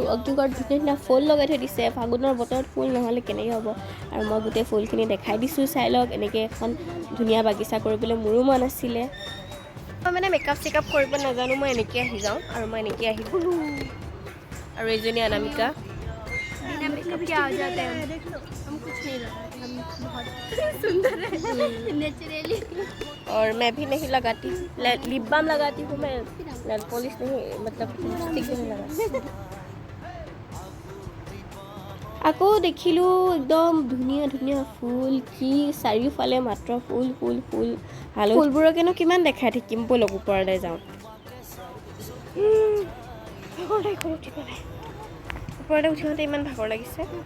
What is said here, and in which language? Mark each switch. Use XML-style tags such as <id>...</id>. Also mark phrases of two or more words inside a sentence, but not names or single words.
<as>অগ্নিগড়ত ধুনীয়া ধুনীয়া ফুল লগাই থৈ দিছে। ফাগুনৰ বতৰত ফুল নহ'লে কেনেকৈ হ'ব। আৰু মই গোটেই ফুলখিনি দেখাই দিছোঁ, চাই লওক। এনেকৈ এখন ধুনীয়া বাগিচা কৰিবলৈ মোৰো মন আছিলে। মই মানে</as> <en>makeup checkup</en> <as>কৰিব নাজানো, মই এনেকৈ আহি যাওঁ আৰু মই এনেকৈ আহি গ'লোঁ। আৰু এইজনী অনামিকা।</as> <hi>और मैं भी नहीं लगाती, लिप बाम लगाती हूँ मैं, नेल पॉलिश नहीं, मतलब लिपस्टिक नहीं लगाती।</hi> <as>আকৌ দেখিলোঁ একদম ধুনীয়া ধুনীয়া ফুল, কি চাৰিওফালে মাত্ৰ ফুল ফুল ফুল। ফুলবোৰকেনো কিমান দেখাই থাকিম, ব'লক ওপৰলৈ যাওঁ। ওপৰলৈ উঠিওঁতে ইমান ভাগৰ লাগিছে।</as>